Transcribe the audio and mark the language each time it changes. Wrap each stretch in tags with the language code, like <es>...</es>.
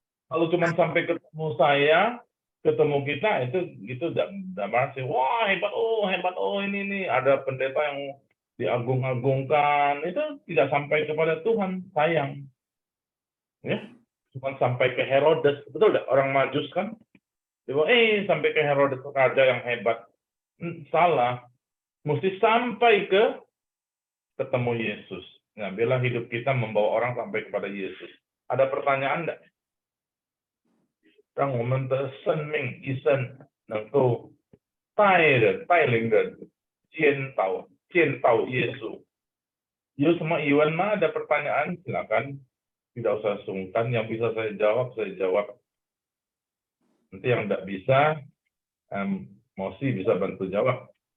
<id>Kalau cuma sampai ketemu saya, ketemu kita itu udah masih wah hebat ini ada pendeta yang diagung-agungkan, itu tidak sampai kepada Tuhan, sayang ya, cuma sampai ke Herodes, betul nggak? Orang Majus kan dia sampai ke Herodes, raja yang hebat. Salah, mesti sampai ketemu Yesus. Nah, bila hidup kita membawa orang sampai kepada Yesus. Ada pertanyaan enggak?</id> <zh>让我们的生命一生能够带领人见到耶稣。有什么疑问吗？</zh> <id>Ada pertanyaan? Silakan. Tidak usah sungkan. Yang bisa saya jawab, saya jawab. Nanti yang tidak bisa, Mosi bisa bantu jawab.</id>